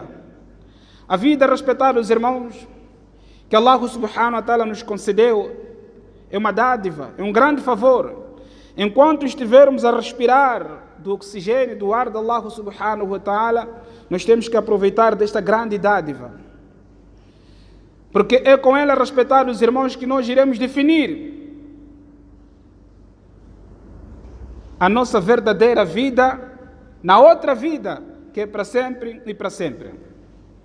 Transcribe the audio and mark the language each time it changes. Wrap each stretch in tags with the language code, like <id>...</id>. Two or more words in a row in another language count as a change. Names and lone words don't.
<pt>A vida, respeitados irmãos, que</pt> <ar>الله سبحانه وتعالى</ar> <pt>nos concedeu, é uma dádiva, é um grande favor. Enquanto estivermos a respirar do oxigênio, do ar de</pt> <ar>الله سبحانه وتعالى,</ar> <pt>nós temos que aproveitar desta grande dádiva, porque é com ela, respeitados irmãos, que nós iremos definir a nossa verdadeira vida na outra vida, que é para sempre e para sempre.</pt>